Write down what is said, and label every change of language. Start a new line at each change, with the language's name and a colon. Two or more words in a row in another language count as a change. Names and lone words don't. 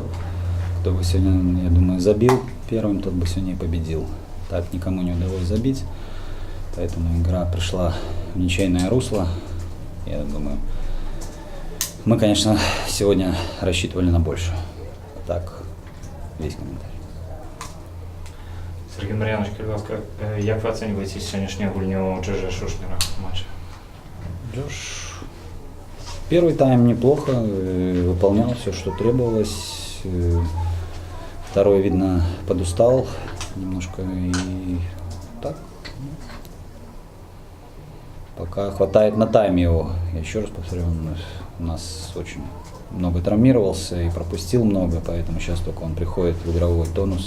Russian: Кто бы сегодня, я думаю, забил первым, тот бы сегодня и победил. Так никому не удалось забить. Поэтому игра пришла в ничейное русло. Я думаю, мы, конечно, сегодня рассчитывали на больше. Так, весь комментарий.
Ukrainian: Сергій Мар'янович, будь ласка, як ви оцінюєте сьогоднішню гульню Джорджа Шушнера в матчі?
Russian: Джош первый тайм неплохо, выполнял все, что требовалось. Второй, видно, подустал немножко и так. Пока хватает на тайме его. Я еще раз повторю, он у нас очень много травмировался и пропустил много, поэтому сейчас только он приходит в игровой тонус.